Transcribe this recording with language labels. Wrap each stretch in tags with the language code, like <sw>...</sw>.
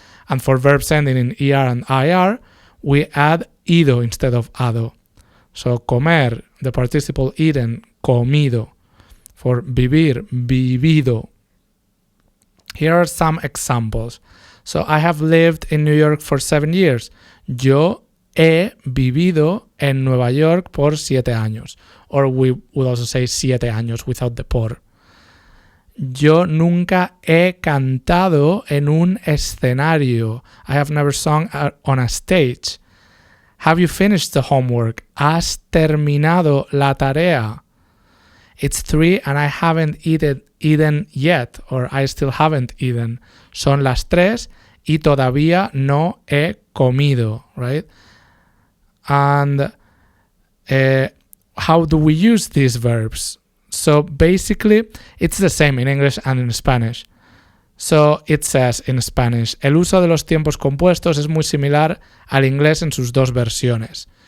<en>And for verbs ending in ER and IR, we add ido instead of ado. So comer, the participle eaten, comido. For vivir, vivido. Here are some examples. So I have lived in New York for 7 years.</en> <es>Yo he vivido en Nueva York por 7 años.</es> <en>Or we would also say 7 años without the por.</en> <es>Yo nunca he cantado en un escenario.</es> <en>I have never sung on a stage. Have you finished the homework?</en> <es>¿Has terminado la tarea?</es> <en>It's 3 and I haven't eaten yet, or I still haven't eaten.</en> <es>Son las 3 y todavía no he comido, right?</es> <en>And how do we use these verbs? So basically, it's the same in English and in Spanish. So it says in Spanish,</en> <es>el uso de los tiempos compuestos es muy similar al inglés en sus dos versiones.</es>